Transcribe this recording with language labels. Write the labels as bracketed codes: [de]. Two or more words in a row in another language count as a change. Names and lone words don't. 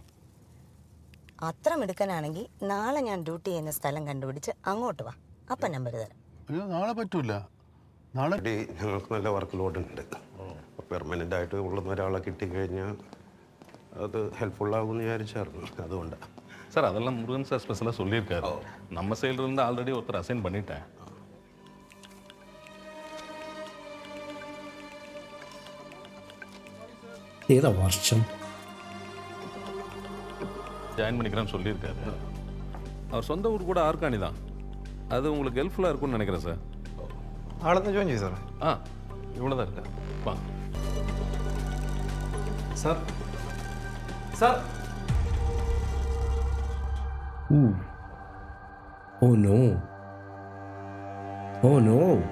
[ml] അത്ര മിടുക്കനാണെങ്കിൽ നാളെ ഞാൻ ഡ്യൂട്ടി ചെയ്യുന്ന സ്ഥലം കണ്ടുപിടിച്ച് അങ്ങോട്ട് വാ. അപ്പം നമ്പർ തരാം. അയ്യോ, നാളെ പറ്റൂല. നാളെ ഞങ്ങൾക്ക് നല്ല [en] work load [ml] ഉണ്ട്. പെർമനൻ്റ് ആയിട്ട് ഉള്ളുന്ന ഒരാളെ കിട്ടിക്കഴിഞ്ഞാൽ അത് ഹെൽപ്ഫുള്ളാകുമെന്ന് വിചാരിച്ചായിരുന്നു. അതുകൊണ്ടാണ് [ta] சார். அதெல்லாம் முருகன் சார் ஸ்பெஷலாக சொல்லியிருக்காரு. நம்ம சைடிலிருந்து ஆல்ரெடி ஒருத்தர் அசைன் பண்ணிட்டேன். [ml] ഏതാ വർഷം? [ta] ஜாயின் பண்ணிக்கிறேன்னு சொல்லியிருக்காரு. அவர் சொந்த ஊர் கூட ஆர்காணி தான். அது உங்களுக்கு ஹெல்ப்ஃபுல்லாக இருக்கும்னு நினைக்கிறேன் சார். [ml] ആളെന്ന് ജോയിൻ ചെയ്തു സാറേ. [ta] ஆ, இவ்வளோ தான் இருக்கா? வா சார். சார். [en] Oh no. Oh no.